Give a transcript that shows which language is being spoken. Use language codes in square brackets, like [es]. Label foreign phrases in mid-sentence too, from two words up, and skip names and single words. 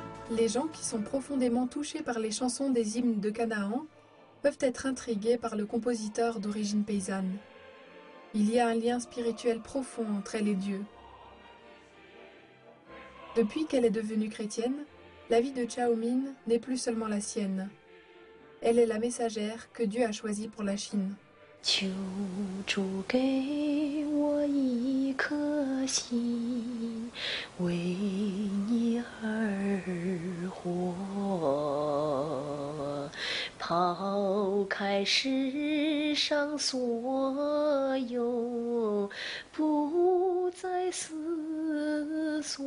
[fr] Les gens qui sont profondément touchés par les chansons des hymnes de Canaan peuvent être intrigués par le compositeur d'origine paysanne. Il y a un lien spirituel profond entre elle et Dieu. Depuis qu'elle est devenue chrétienne, la vie de Chao Min n'est plus seulement la sienne. Elle est la messagère que Dieu a choisie pour la Chine. [zh] 求主给我一颗心，为你而活，抛开世上所有，不再思